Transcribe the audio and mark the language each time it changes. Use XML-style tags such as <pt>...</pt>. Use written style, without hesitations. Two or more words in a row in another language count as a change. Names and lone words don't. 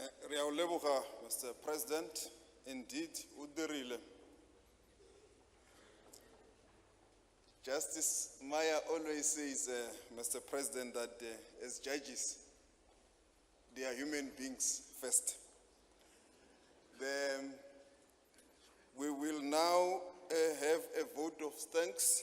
<tn>Re a o leboga,</tn> <en>Mr. President. Indeed,</en> <tn>o dirile.</tn> <en>Justice Maya always says, Mr. President, that as judges, they are human beings first. We will now have a vote of thanks.</en>